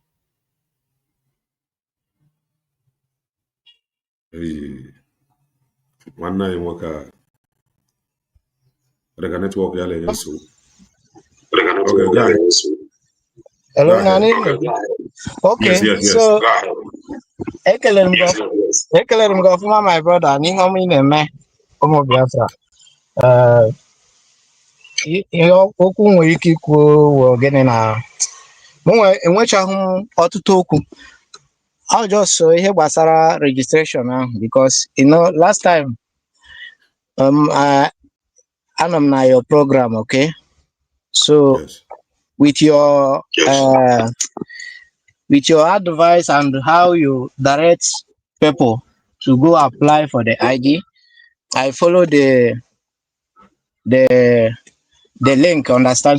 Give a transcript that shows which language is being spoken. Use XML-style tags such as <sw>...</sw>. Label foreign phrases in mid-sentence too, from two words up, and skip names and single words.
<en>One night, the network, okay, go ahead. Hello, Go ahead. Nani. Okay, Yes.</en> <ig>so ekelere m gị ọfụma,</ig> <en>my brother,</en> <ig>n'ihe ọma ị na-eme ụmụ Biafra. Ihe okwu nwere ike ikwu wụ gịnị na enwechaghị m ọtụtụ okwu.</ig> <en>I'll just</en> <ig>ihe gbasara registration ahụ,</ig> <en>because last time</en> <ig>anọ m na</ig> <en>your program, okay? So Yes. with your advice and how you direct people to go apply for the ID, I follow the link, understand?</en>